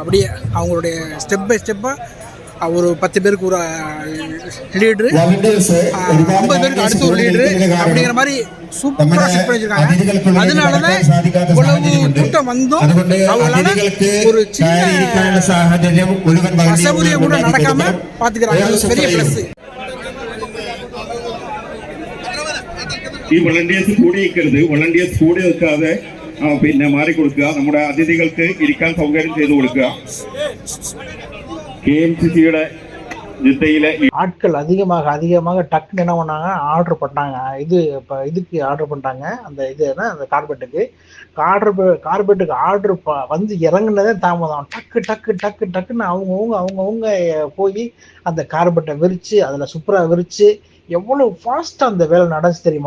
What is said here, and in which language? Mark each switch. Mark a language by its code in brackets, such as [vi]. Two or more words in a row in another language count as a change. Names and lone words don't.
[ta] அப்படியே அவங்களுடைய [en] step by step [ta] ஒரு 10 பேருக்கு ஒரு லீடரு, 50 பேருக்கு அடுத்த ஒரு லீடரு அப்படிங்கிற மாதிரி சூப்பராக செட் பண்ணி வச்சிருக்காங்க. அதனால தான் இவ்வளவு கூட்டம் வந்தும் அவங்களால ஒரு சின்ன அசௌகரியம் கூட நடக்காம பார்த்துக்கிறாங்க. பெரிய ப்ளஸ். [ml] ഈ വളണ്ടിയേഴ്സ് കൂടി നിൽക്കരുത്. വളണ്ടിയേഴ്സ് കൂടി നിൽക്കാതെ പിന്നെ മാറിക്കൊടുക്കുക. നമ്മുടെ അതിഥികൾക്ക് ഇരിക്കാൻ സൗകര്യം ചെയ്തു കൊടുക്കുക. KMCCയുടെ ജിദ്ദയിലെ [ta] ஆட்கள் அதிகமாக டக்குன்னு என்ன பண்ணாங்க, ஆர்டர் பண்ணாங்க. இப்போ இதுக்கு ஆர்டர் பண்ணிட்டாங்க. அந்த அந்த கார்பெட்டுக்கு ஆர்டர் வந்து இறங்குனதே தாமதம். டக்குன்னு அவங்கவுங்க போய் அந்த கார்பெட்டை விரித்து அதில் சூப்பராக விரித்து எவ்வளோ ஃபாஸ்ட்டாக அந்த வேலை நடந்துச்சு தெரியுமா?